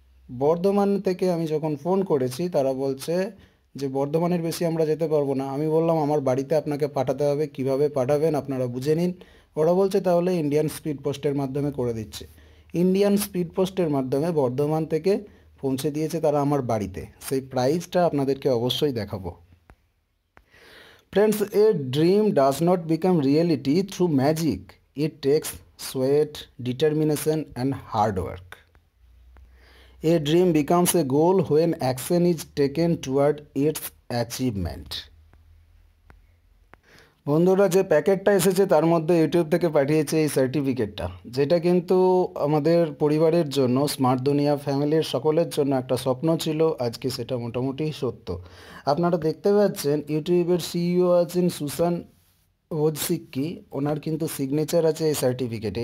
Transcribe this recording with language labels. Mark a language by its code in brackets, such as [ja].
[bn] বর্ধমান থেকে আমি যখন ফোন করেছি তারা বলছে যে বর্ধমানের বেশি আমরা যেতে পারবো না। আমি বললাম আমার বাড়িতে আপনাকে পাঠাতে হবে, কিভাবে পাঠাবেন আপনারা বুঝে নিন। ওরা বলছে তাহলে ইন্ডিয়ান স্পিড পোস্টের মাধ্যমে করে দিচ্ছে। ইন্ডিয়ান স্পিড পোস্টের মাধ্যমে বর্ধমান থেকে পৌঁছে দিয়েছে তারা আমার বাড়িতে। সেই প্রাইসটা আপনাদেরকে অবশ্যই দেখাবো। [en] Friends, a dream does not become reality through magic. It takes sweat, determination, and hard work. A dream becomes a goal when action is taken toward its achievement. [bn] বন্ধুরা, যে প্যাকেটটা এসেছে তার মধ্যে ইউটিউব থেকে পাঠিয়েছে এই সার্টিফিকেটটা, যেটা কিন্তু আমাদের পরিবারের জন্য, স্মার্ট দুনিয়া ফ্যামিলির সকলের জন্য একটা স্বপ্ন ছিল। আজকে সেটা মোটামুটি সত্য। আপনারা দেখতে পাচ্ছেন ইউটিউবের সিইও আছেন সুসান ওজসিক্কি, ওনার কিন্তু সিগনেচার আছে এই সার্টিফিকেটে।